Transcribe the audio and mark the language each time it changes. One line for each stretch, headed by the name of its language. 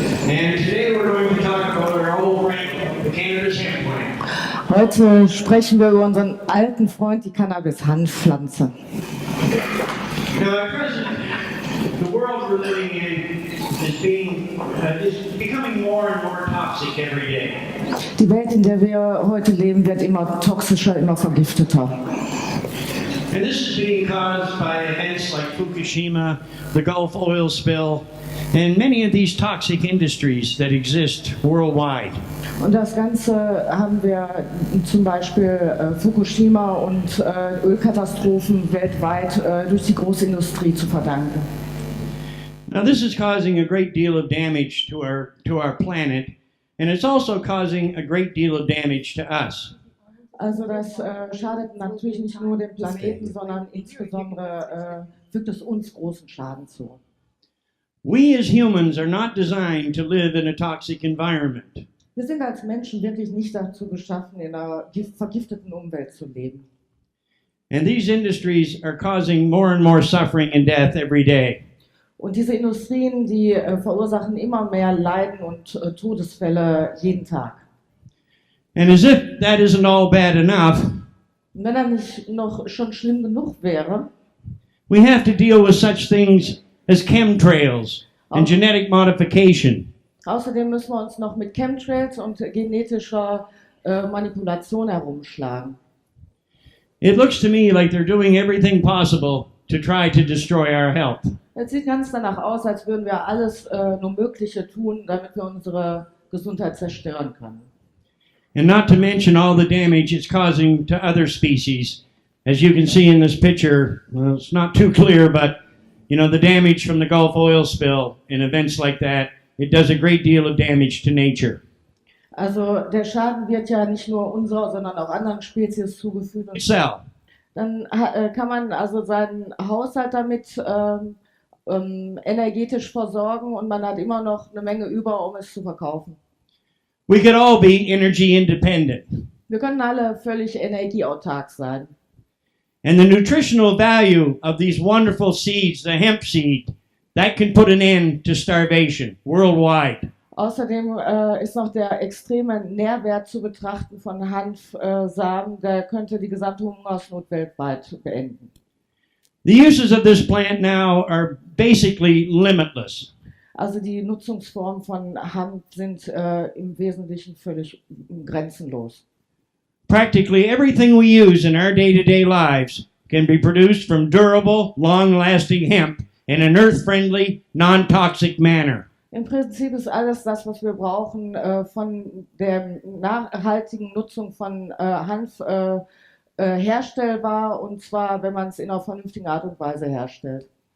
English: And today we're going to talk about our old friend, the cannabis hemp plant.
German: Heute sprechen wir über unseren alten Freund, die Cannabis-Hanfpflanze.
English: Now, at present, the world we're living in is becoming more and more toxic every day.
German: Die Welt, in der wir heute leben, wird immer toxischer, immer vergifteter.
English: And this is being caused by events like Fukushima, the Gulf oil spill, and many of these toxic industries that exist worldwide.
German: Und das Ganze haben wir zum Beispiel Fukushima und Ölkatastrophen weltweit durch die Großindustrie zu verdanken.
English: Now this is causing a great deal of damage to our planet, and it's also causing a great deal of damage to us.
German: Also das schadet natürlich nicht nur dem Planeten, sondern insbesondere fügt es uns großen Schaden zu.
English: We as humans are not designed to live in a toxic environment.
German: Wir sind als Menschen wirklich nicht dazu geschaffen, in einer vergifteten Umwelt zu leben.
English: And these industries are causing more and more suffering and death every day.
German: Und diese Industrien, die verursachen immer mehr Leiden und Todesfälle jeden Tag.
English: And as if that isn't all bad enough,
German: Und wenn er nicht noch schon schlimm genug wäre,
English: we have to deal with such things as chemtrails and genetic modification.
German: außerdem müssen wir uns noch mit Chemtrails und genetischer Manipulation herumschlagen.
English: It looks to me like they're doing everything possible to try to destroy our health.
German: Es sieht ganz danach aus, als würden wir alles nur Mögliche tun, damit wir unsere Gesundheit zerstören können.
English: And not to mention all the damage it's causing to other species. As you can see in this picture, well, it's not too clear, but the damage from the Gulf oil spill and events like that, it does a great deal of damage to nature.
German: Also der Schaden wird ja nicht nur unserer, sondern auch anderen Spezies zugefügt. Und Cell. dann kann man also seinen Haushalt damit energetisch versorgen und man hat immer noch eine Menge über, um es zu verkaufen.
English: We could all be energy independent.
German: Wir können alle völlig energieautark sein.
English: And the nutritional value of these wonderful seeds, the hemp seed, that can put an end to starvation worldwide.
German: Außerdem ist noch der extreme Nährwert zu betrachten von Hanfsamen, der könnte die gesamte Hungersnot weltweit beenden.
English: The uses of this plant now are basically limitless.
German: Also die Nutzungsformen von Hanf sind im Wesentlichen völlig grenzenlos.
English: Practically everything we use in our day-to-day lives can be produced from durable, long-lasting hemp in an earth-friendly, non-toxic manner.
German: Im Prinzip ist alles das, was wir brauchen, von der nachhaltigen Nutzung von Hanf herstellbar, und zwar, wenn man es in einer vernünftigen Art und Weise herstellt.